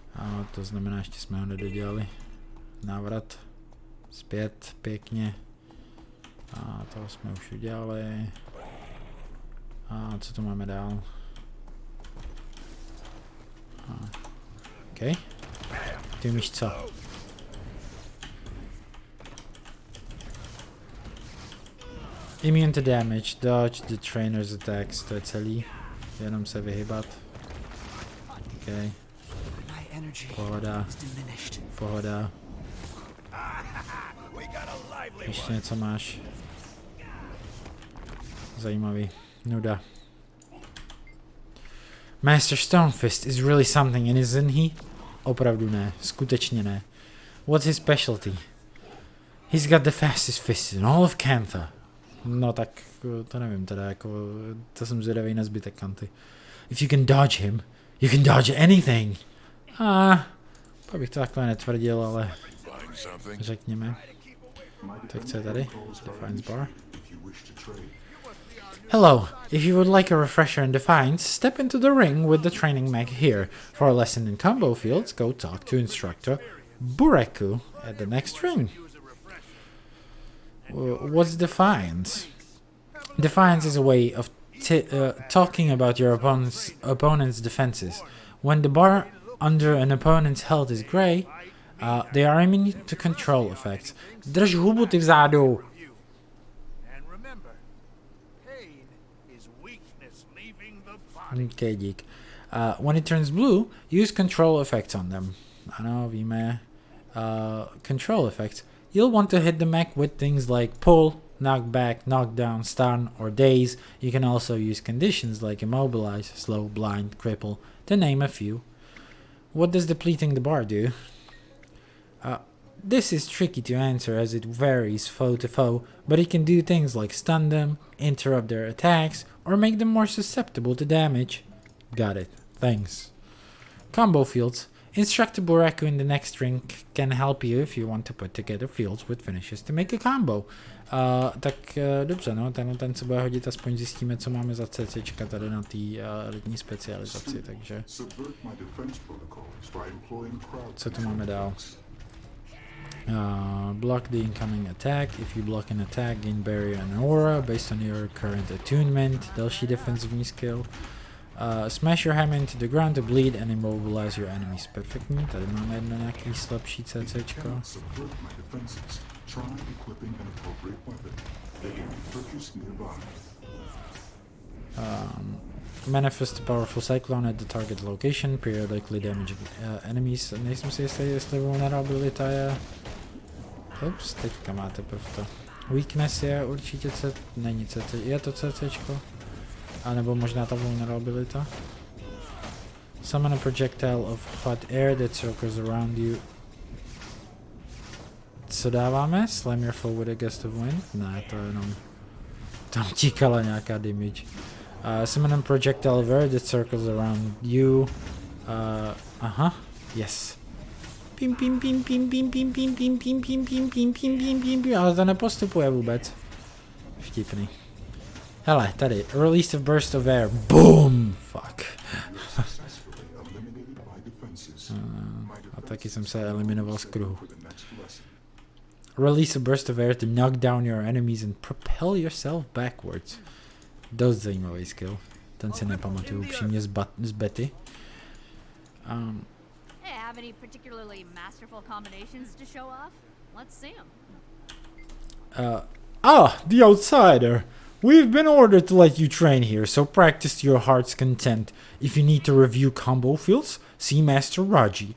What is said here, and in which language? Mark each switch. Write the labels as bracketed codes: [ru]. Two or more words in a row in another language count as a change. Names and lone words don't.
[cs] A to znamená, ještě jsme ho nedodělali. Návrat zpět, pěkně. A toho jsme už udělali. A co tu máme dál? OK. Ty umíš co? [en] Immune to damage, dodge the trainer's attacks, [cs] to je celý. Jenom se vyhybat. OK. Pohoda. Pohoda. Ještě něco máš. Zajímavý. Nuda. [en] Master Stonefist is really something, isn't he? [cs] Opravdu ne. Skutečně ne. [en] What's his specialty? He's got the fastest fists in all of Cantha. [cs] No tak, to nevím teda, jako, to jsem zvědavý na zbytek Canthy. [en] If you can dodge him, you can dodge anything. [cs] Pak bych to takhle netvrdil, ale řekněme. Tak co je tady? [en] Defiance bar. Hello, if you would like a refresher in Defiance, step into the ring with the training mech here. For a lesson in combo fields, go talk to instructor Bureku at the next ring. What's Defiance? Defiance is a way of talking about your opponent's defenses. When the bar under an opponent's health is grey, they are immune to control effects. [cs] Drž hubu, ty vzadu! Okay, dík. [en] When it turns blue, use control effects on them. [cs] Ano, víme. [en] Control effects. You'll want to hit the mech with things like pull, knock back, knock down, stun, or daze. You can also use conditions like immobilize, slow, blind, cripple, to name a few. What does depleting the bar do? This is tricky to answer as it varies foe to foe, but it can do things like stun them, interrupt their attacks, or make them more susceptible to damage. Got it. Thanks. Combo fields. Instructor Bureku in the next ring can help you if you want to put together fields with finishes to make a combo. [cs] Dobře, no, ten se bude hodit, aspoň zjistíme, co máme za CCčka tady na té letní specializaci, takže... Co tu máme dál? [en] Block the incoming attack. If you block an attack, gain barrier and aura based on your current attunement. [cs] Další defenzivní skill. [en] Smash your hammer into the ground to bleed and immobilize your enemies. [cs] Perfektní. Tady máme jedno nějaký slabší CCčko. [en] Manifest a powerful cyclone at the target location, periodically damaging enemies. [cs] Nejsem si jistý, jestli vulnerabilita je... Ups, teďka máte to. Weakness je určitě není CC, je to CCčko? A nebo možná ta vulnerabilita? [en] Summon a projectile of hot air that circles around you. [cs] Co dáváme? [en] Slam your foe with a gust of wind? [cs] Ne, to jenom... Tam tíkala nějaká damage. [en] Summon a projectile of air that circles around you. [cs] Aha, yes. Pim pim pim pim pim pim pim pim pim pim pim pim pim pim pim pim, ale to nepostupuje vůbec. Vtipný. Hele, tady, [en] release of burst of air. Boom! Fuck. [cs] A taky jsem se eliminoval z kruhu. [en] Release a burst of air to knock down your enemies and propel yourself backwards. [cs] Dost zajímavý skill. Ten si nepamatuju upřímně z Betty. [en] Hey, have any particularly masterful combinations to show off? Let's see them. The outsider. We've been ordered to let you train here, so practice to your heart's content. If you need to review combo fields, see Master Raji.